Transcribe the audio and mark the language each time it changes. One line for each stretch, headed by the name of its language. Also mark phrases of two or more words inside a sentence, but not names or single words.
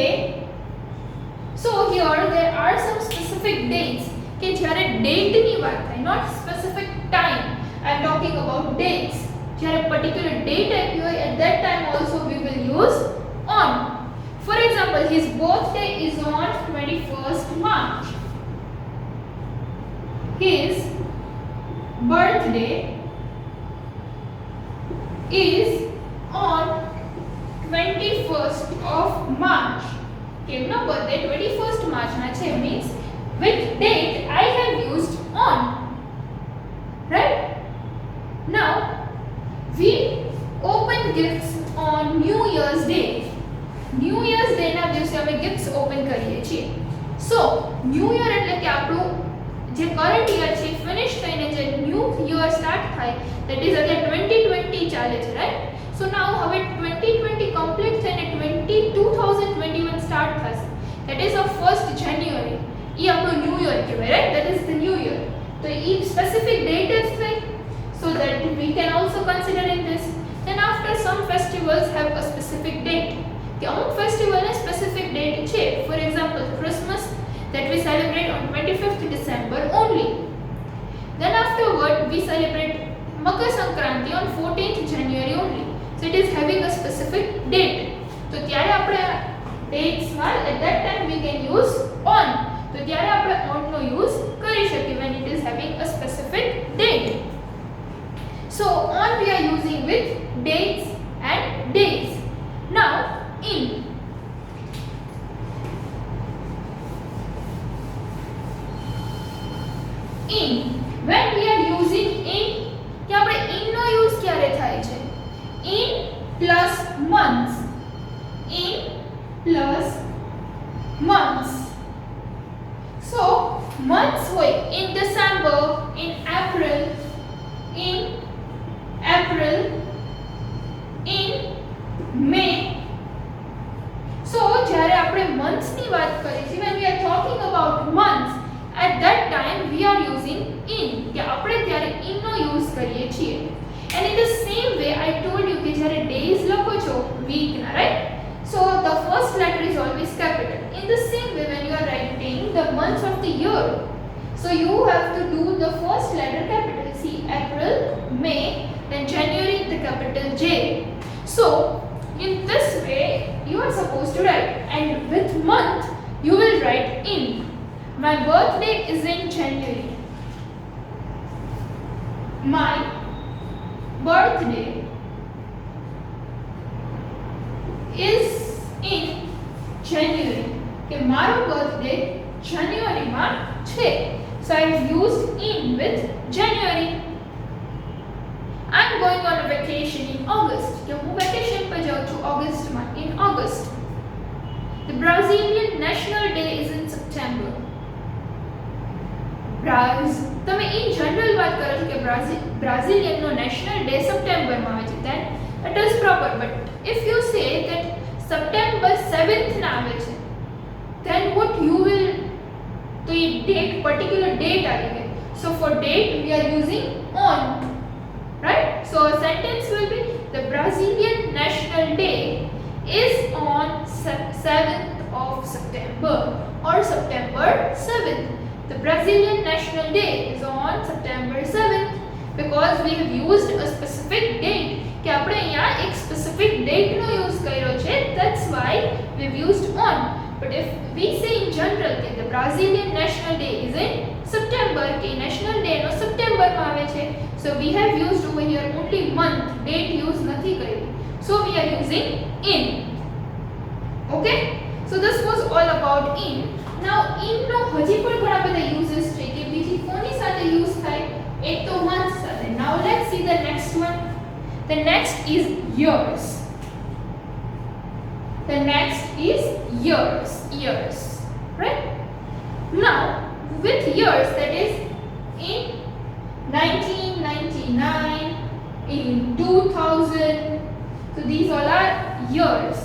English: So here there are some specific dates
Gujarati: કે જ્યારે date ની વાત થાય,
English: not specific time. I am talking about dates.
Gujarati: જ્યારે
English: particular date
Gujarati: આપ્યું હોય,
English: at that time also we will use on. For example, his birthday is on 21st March. His birthday is on 21st of March.
Gujarati: કેમનો birthday 21st March ના છે,
English: means with date I have used on. Right? Now we open gifts on New Year's Day.
Gujarati: New Year's Day ના દિવસે અમે
English: gifts open
Gujarati: કરીએ છીએ. So New Year એટલે કે આપણું જે
English: current year
Gujarati: છે finish થઈને જે
English: new year start
Gujarati: થાય,
English: that is again
Gujarati: 2020 ચાલે છે,
English: right?
Gujarati: So now હવે 2020 complete થઈને 2021 start થશે.
English: That is of 1st January.
Gujarati: એ આપણું
English: new year કહેવાય, right? That is the new year.
Gujarati: તો એ
English: specific date
Gujarati: જ થઈ,
English: so that we can also consider in this. Then after some festivals have a specific date.
Gujarati: કે અમુક ફેસ્ટિવલ ને
English: specific date
Gujarati: છે.
English: For example, Christmas that we celebrate on 25th December only. Then afterward we celebrate Makar Sankranti on 14th January only. So it is having a specific date.
Gujarati: તો ત્યારે આપણે dates માં
English: at that time we can use on.
Gujarati: તો ત્યારે આપણે on નો use કરી શકીએ
English: when it is having a specific date. So on we are using with dates and days. Now in. In. When we are using in,
Gujarati: કે આપણે
English: in નો use
Gujarati: ક્યારે થાય છે?
English: In plus months. in plus months. So months હોય in December, in April, in May.
Gujarati: So જ્યારે આપણે months ની વાત કરીએ છીએ,
English: when we are talking about months, at that time we are using in,
Gujarati: કે આપણે ત્યારે in નો યુઝ કરીએ છીએ.
English: And in the same way I told you
Gujarati: કે જ્યારે days લખો છો week ના,
English: right? So the first letter is always capital. In the same way when you are writing the months of the year, so you have to do the first letter capital. See, April, May, then January, the capital J. So in this way you are supposed to write, and with month you will write in. My birthday is in January. My birthday is in January.
Gujarati: કે મારો બર્થડે જાન્યુઆરીમાં છે.
English: So I have used in with January. I'm going on a vacation in August.
Gujarati: કે હું વેકેશન પર જાઉં છું ઓગસ્ટમાં,
English: in August. The Brazilian National Day is in September.
Gujarati: તમે
English: in general
Gujarati: વાત કરો છો કે બ્રાઝિલિયનનો
English: national day
Gujarati: સપ્ટેમ્બરમાં આવે છે,
English: then it is proper. But if you say that September 7th
Gujarati: ના આવે છે,
English: then what you will,
Gujarati: તો એ date,
English: particular date
Gujarati: આવી ગઈ.
English: So for date we are using on, right? So a sentence will be the Brazilian National Day is on 7th of September or September 7th. The Brazilian National Day is on September 7th because we have used a specific date.
Gujarati: કે આપણે અહીંયા એક
English: specific date
Gujarati: નો use કર્યો છે,
English: that's why we've used on. But if we say in general that the Brazilian National Day is in September,
Gujarati: કે national day નો September માં આવે છે,
English: so we have used over here only month, date use
Gujarati: નથી કરી.
English: So we are using in. Okay? So this was all about in. Now in
Gujarati: નો હજી પણ ઘણા બધા uses છે કે બીજી કોની સાથે use થાય, એક તો month સાથે.
English: Now let's see the next one. The next is years. The next is years. Years, right? Now with years, that is in 1999, in 2000, so these all are years.